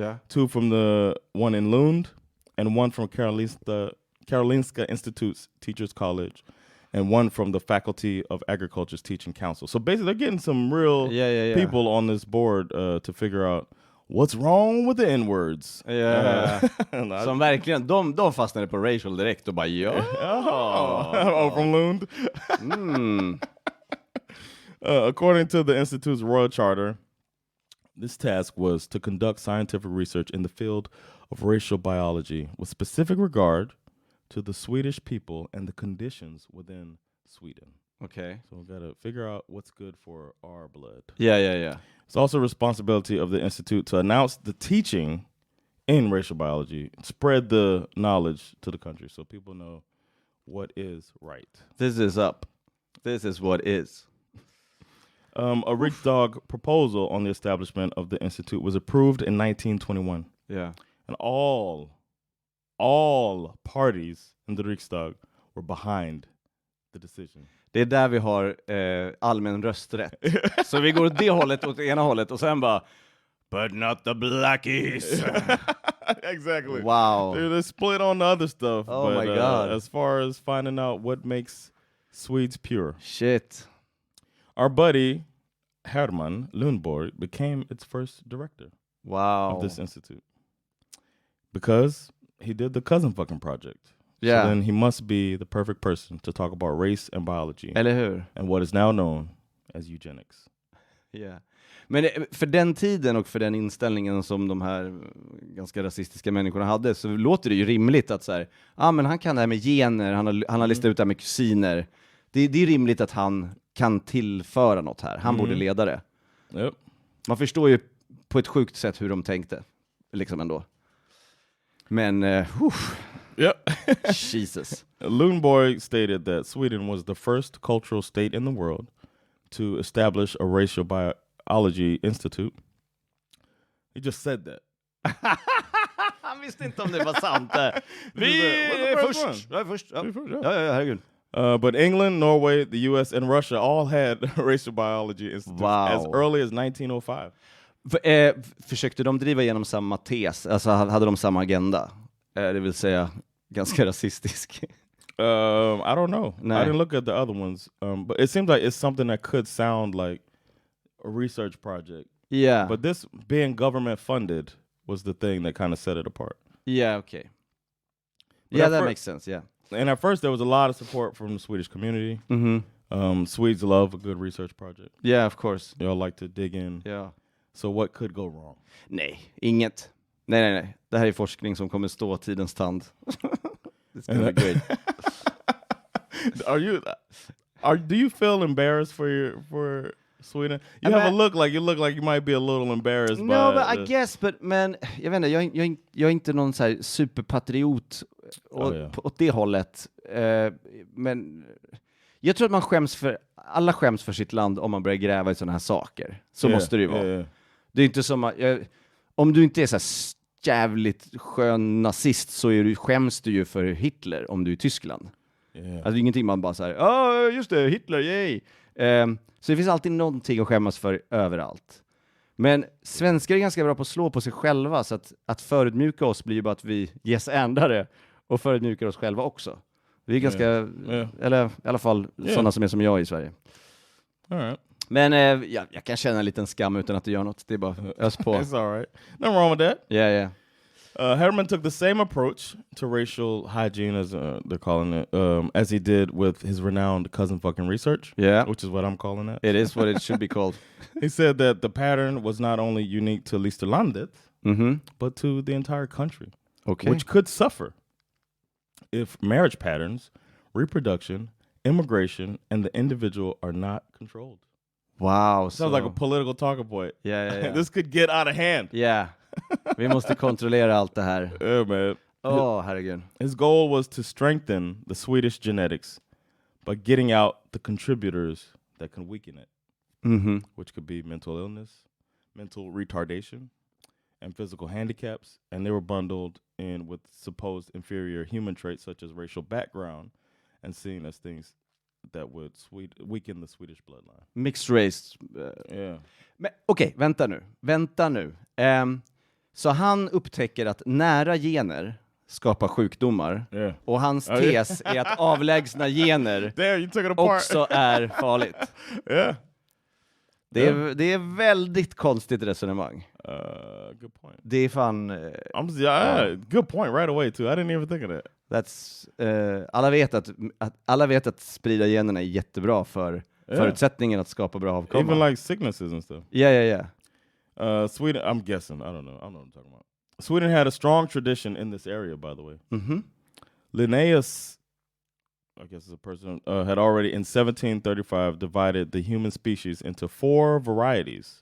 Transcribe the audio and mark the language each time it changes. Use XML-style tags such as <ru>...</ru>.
<en>2 from the one in Lund, and 1 from Karolinska Institute's Teachers College, and 1 from the Faculty of Agriculture's Teaching Council. So basically, they're getting some real people on this board to figure out what's wrong with the N-words.</en> <sv>Som verkligen, de fastnade på racial direkt och bara</sv> <en>from Lund. According to the Institute's Royal Charter, this task was to conduct scientific research in the field of racial biology with specific regard to the Swedish people and the conditions within Sweden. Okay. So we got to figure out what's good for our blood. Yeah. It's also a responsibility of the Institute to announce the teaching in racial biology, spread the knowledge to the country so people know what is right. This is up. This is what is. A Riksdag proposal on the establishment of the Institute was approved in 1921. Yeah. And all parties in the Riksdag were behind the decision.</en> <sv>Det är där vi har allmän rösträtt. Så vi går åt det hållet, åt ena hållet, och sen bara</sv> <en>but not the blackies. Exactly. Wow. They're split on the other stuff. Oh but, my God. As far as finding out what makes Swedes pure. Shit. Our buddy Herman Lundborg became its first director Wow. of this institute. Because he did the cousin fucking project. Yeah. So then he must be the perfect person to talk about race and biology.</en> <sv>Eller hur?</sv> <en>And what is now known as eugenics. Yeah.</en> <sv>Men för den tiden och för den inställningen som de här ganska rasistiska människorna hade, så låter det ju rimligt att så här, men han kan det här med gener, han har listat ut det här med kusiner. Det är rimligt att han kan tillföra något här. Han borde leda det.</sv> <en>Yep.</en> <sv>Man förstår ju på ett sjukt sätt hur de tänkte. Liksom ändå. Men,</sv> <en>Yep. Jesus. Lundborg stated that Sweden was the first cultural state in the world to establish a racial biology institute. He just said that.</en> <sv>Han visste inte om det var sant. Vi är först. Jag är först. Ja, herregud.</sv> <en>But England, Norway, the US, and Russia all had racial biology institutes as early as 1905.</en> <sv>Försökte de driva igenom samma tes? Alltså hade de samma agenda? Det vill säga ganska rasistisk.</sv> <en>I don't know. No. I didn't look at the other ones. But it seems like it's something that could sound like a research project. Yeah. But this being government funded was the thing that kind of set it apart. Yeah, okay. But yeah, that makes sense, yeah. And at first there was a lot of support from the Swedish community. Swedes love a good research project. Yeah, of course. They all like to dig in. Yeah. So what could go wrong?</en> <sv>Nej, inget. Nej. Det här är forskning som kommer stå tidens tand.</sv> <en>It's gonna be great. Do you feel embarrassed for Sweden? You have a look like you might be a little embarrassed. No, but I guess,</en> <sv>men jag vet inte, jag är inte någon så här superpatriot åt det hållet. Men jag tror att alla skäms för sitt land om man börjar gräva i sådana här saker. Så måste det ju vara.</sv> <en>Yeah.</en> <sv>Det är inte som om du inte är så här jävligt skön nazist så skäms du ju för Hitler om du är i Tyskland.</sv> <en>Yeah.</en> <sv>Alltså det är ingenting man bara säger, just det, Hitler, yay! Så det finns alltid någonting att skämmas för överallt. Men svenskar är ganska bra på att slå på sig själva, så att förödmjuka oss blir ju bara att vi yes-andare och förödmjukar oss själva också. Vi är ganska, eller i alla fall sådana som är som jag i Sverige.</sv> <en>All right.</en> <sv>Men jag kan känna en liten skam utan att du gör något. Det är bara ös på.</sv> <en>It's all right. Nothing wrong with that. Yeah. Herman took the same approach to racial hygiene as they're calling it, as he did with his renowned cousin fucking research. Yeah, which is what I'm calling it. It is what it should be called. He said that the pattern was not only unique to Listerlandet, but to the entire country, which could suffer if marriage patterns, reproduction, immigration, and the individual are not controlled. Wow. Sounds like a political talking point. Yeah. This could get out of hand. Yeah.</en> <sv>Vi måste kontrollera allt det här.</sv> <en>Yeah, man.</en> <sv>Herregud.</sv> <en>His goal was to strengthen the Swedish genetics by getting out the contributors that can weaken it, which could be mental illness, mental retardation, and physical handicaps. And they were bundled in with supposed inferior human traits such as racial background and seen as things that would weaken the Swedish bloodline. Mixed race. Yeah.</en> <sv>Men okej, vänta nu. Så han upptäcker att nära gener skapar sjukdomar.</sv> <en>Yeah.</en> <sv>Och hans tes är att avlägsna gener också är farligt.</sv> <en>Yeah.</en> <sv>Det är väldigt konstigt resonemang.</sv> <en>Good point.</en> <sv>Det är fan...</sv> <en>good point right away too. I didn't even think of that.</en> <sv>That's, alla vet att sprida generna är jättebra för förutsättningen att skapa bra avkomma.</sv> <en>Even like sicknesses and stuff. Yeah. Sweden, I'm guessing. I don't know what I'm talking about. Sweden had a strong tradition in this area, by the way. Linnaeus, I guess is a person, had already in 1735 divided the human species into 4 varieties.</en>